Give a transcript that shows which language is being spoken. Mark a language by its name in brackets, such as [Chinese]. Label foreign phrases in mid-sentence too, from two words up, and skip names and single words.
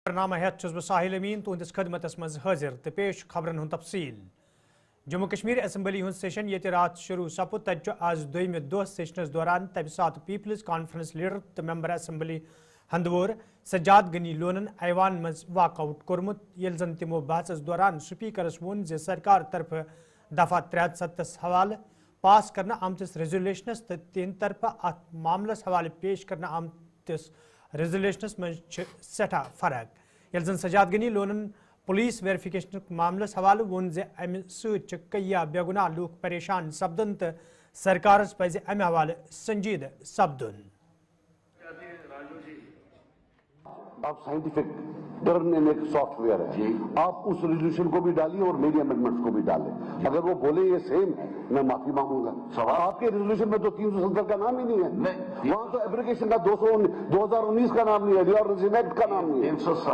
[Kashmiri] برنامہ ہیت بہ ساحل امین تہندس خدمتس مز حاضر تو پیش خبرن ہند تفصیل جموں کشمیر اسمبلی ہند سیشن یہ رات شروع سپد تت آز دویم دہ سیشنس دوران تمہ سات پیپلز کانفرنس لیڈر تو [English] member assembly [Kashmiri] ہندوور سجاد غنی لونن ایوان مز واک آؤٹ کورمت یل زن تمو بحثس دوران سپیکرس ون ز سرکار طرف دفعہ 370 حوالہ پاس کرنا آمتس ریزولیشنس تو تہند طرف ات معاملس حوالہ پیش کرنا آمتس ریزولیشنس مز سٹھا فرق یل زن سجاد غنی لونن [English] police verification [Kashmiri] معاملس حوالہ ون ز امہ ست کیا بے گناہ لوک پریشان سپدن تو سرکارس پز امہ حوالہ سنجیدہ سپدن. [Urdu] آپ [English] scientific turn [Urdu] ایک سافٹ ویئر ہے, آپ اس ریزولوشن کو بھی ڈالیے اور میری امینڈمنٹس کو بھی ڈالیں. اگر وہ بولے یہ سیم میں معافی مانگوں گا. آپ کے ریزولوشن میں تو 370 کا نام ہی نہیں ہے, وہاں تو ایپلیکیشن کا 2019 کا نام نہیں ہے, ریآرگنائزیشن ایکٹ کا نام نہیں ہے.